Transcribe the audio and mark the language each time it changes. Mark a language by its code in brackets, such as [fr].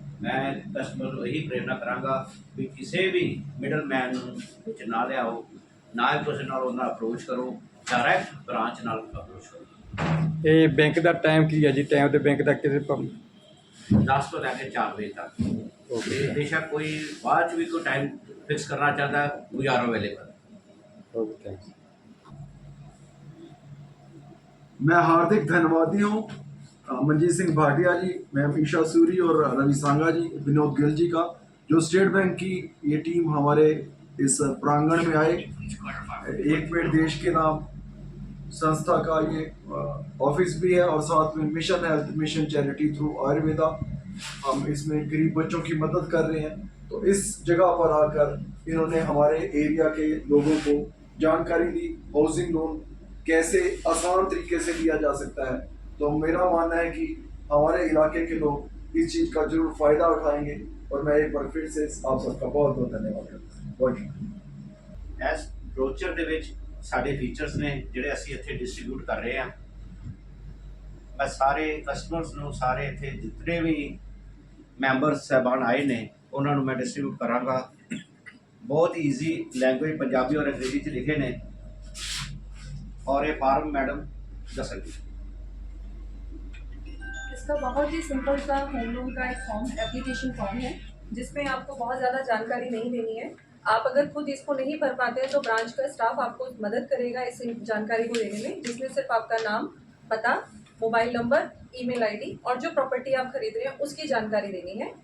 [pa] ਮੈਂ ਕਸਟਮਰ ਨੂੰ ਇਹੀ ਪ੍ਰੇਰਨਾ ਕਰਾਂਗਾ ਵੀ ਕਿਸੇ ਵੀ ਮਿਡਲ ਮੈਨ ਨੂੰ ਵਿੱਚ ਨਾ ਲਿਆਓ, ਨਾ ਹੀ ਕਿਸੇ ਨਾਲ ਉਹਨਾਂ ਅਪਰੋਚ ਕਰੋ, ਡਾਇਰੈਕਟ ਬ੍ਰਾਂਚ ਨਾਲ ਅਪਰੋਚ ਕਰੋ। ਇਹ ਬੈਂਕ ਦਾ ਟਾਈਮ ਕੀ ਹੈ ਜੀ? ਟਾਈਮ ਤੇ ਬੈਂਕ ਦਾ ਕਿਸੇ 10 ਤੋਂ ਲੈ ਕੇ 4 ਵਜੇ ਤੱਕ। ਤੇ ਬੇਸ਼ੱਕ ਕੋਈ ਬਾਅਦ 'ਚ ਵੀ ਕੋਈ ਟਾਈਮ [hi] फिक्स करना चाहता है, [en] We are available. Okay, thanks. [hi] मैं हार्दिक धन्यवादी हूँ मनजीत सिंह भाटिया जी, मैम ईशा सूरी और रवि सांगा जी, विनोद गिल जी का, जो स्टेट बैंक की ये टीम हमारे इस प्रांगण में आए। एक पेड़ देश के नाम संस्था का ये ऑफिस भी है और साथ में mission health mission charity through Ayurveda, हम इसमें गरीब बच्चों की मदद कर रहे हैं। तो इस जगह पर आकर इन्होंने हमारे एरिया के लोगों को जानकारी दी, हाउसिंग लोन कैसे आसान तरीके से लिया जा सकता है। तो मेरा मानना है कि हमारे इलाके के लोग इस चीज़ का जरूर फ़ायदा उठाएंगे और मैं एक बार फिर से आप सबका बहुत बहुत धन्यवाद करता हूँ। बहुत शुक्रिया। [pa] ਇਸ ਬ੍ਰੋਚਰ ਦੇ ਵਿੱਚ ਸਾਡੇ ਫੀਚਰਸ ਨੇ ਜਿਹੜੇ ਅਸੀਂ ਇੱਥੇ ਡਿਸਟ੍ਰੀਬਿਊਟ ਕਰ ਰਹੇ ਹਾਂ। ਮੈਂ ਸਾਰੇ ਕਸਟਮਰਸ ਨੂੰ, ਸਾਰੇ ਇੱਥੇ ਜਿਤਨੇ ਵੀ ਮੈਂਬਰਸ ਸਾਹਿਬਾਨ ਆਏ ਨੇ ਉਹਨਾਂ ਨੂੰ ਮੈਂ ਡਿਸਟ੍ਰੀਬਿਊਟ ਕਰਾਂਗਾ। ਬਹੁਤ ਈਜ਼ੀ ਲੈਂਗੁਏਜ ਪੰਜਾਬੀ ਔਰ ਅੰਗਰੇਜ਼ੀ 'ਚ ਲਿਖੇ ਨੇ [hi] और ये फॉर्म मैडम दसेंगे। इसका बहुत ही सिंपल सा होम लोन का एक फॉर्म, एप्लीकेशन फॉर्म है, जिसमें आपको बहुत ज़्यादा जानकारी नहीं देनी है। आप अगर खुद इसको नहीं भर पाते हैं तो ब्रांच का स्टाफ आपको मदद करेगा इस जानकारी को देने में, जिसमें सिर्फ आपका नाम, पता, मोबाइल नंबर, ईमेल आईडी और जो प्रॉपर्टी आप खरीद रहे हैं उसकी जानकारी देनी है।